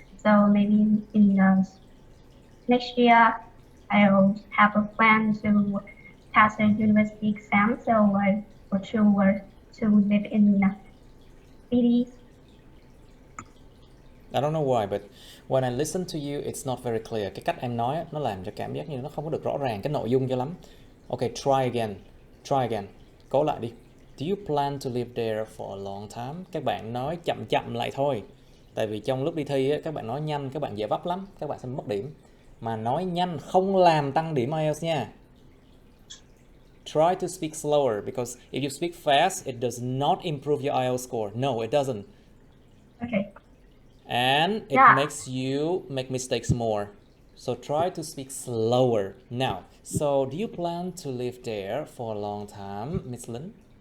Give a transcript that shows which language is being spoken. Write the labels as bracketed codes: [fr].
[en] So maybe in the next year, I'll have a plan to pass the university exam. So I will choose to live in cities. I don't know why, but when I listen to you, it's not very clear. [vi] Cái cách em nói á, nó làm cho cảm giác như nó không có được rõ ràng cái nội dung cho lắm. [en] Okay, try again. Try again. [vi] Cố lại đi. [en] Do you plan to live there for a long time? [vi] Các bạn nói chậm chậm lại thôi. Tại vì trong lúc đi thi á, các bạn nói nhanh, các bạn dễ vấp lắm, các bạn sẽ mất điểm. Mà nói nhanh không làm tăng điểm IELTS nha. [en] Try to speak slower because if you speak fast, it does not improve your IELTS score. No, it doesn't. Okay. And it Yeah. makes you make mistakes more. So try to speak slower. Now, so do you plan to live there for a long time, Miss Lynn?